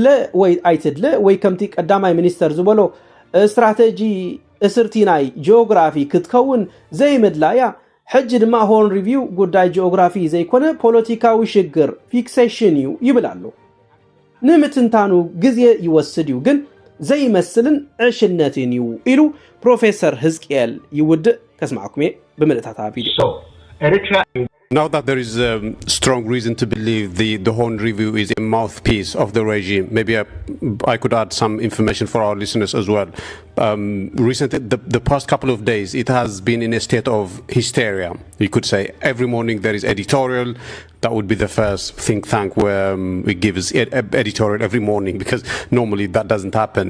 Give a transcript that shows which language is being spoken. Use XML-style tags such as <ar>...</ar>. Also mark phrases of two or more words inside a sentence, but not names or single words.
<ti>ወይ ኣይትድለ ወይ ከምቲ ቀዳማይ ሚኒስተር ዝበሎ ስትራቴጂ እስርቲ ናይ ጂኦግራፊ ክትከውን ዘይምድላያ ሕጂ ድማ ሆን ሪቪው ጉዳይ ጂኦግራፊ ዘይኮነ ፖለቲካዊ ሽግር ፊክሴሽን እዩ ይብላሉ ንምትንታኑ ግዜ ይወስድ እዩ ግን ዘይመስልን ዕሽነትን እዩ ኢሉ ፕሮፌሰር ህዝቅኤል ይውድእ ከስማዕኩም ብምልእታታ ቪድዮ</ti> <en>Now that there is strong reason to believe the Horn Review is a mouthpiece of the regime, maybe I could add some information for our listeners as well. Recently, the past couple of days, it has been in a state of hysteria. You could say every morning there is editorial. That would be the first think tank where it gives editorial every morning because normally that doesn't happen.</en>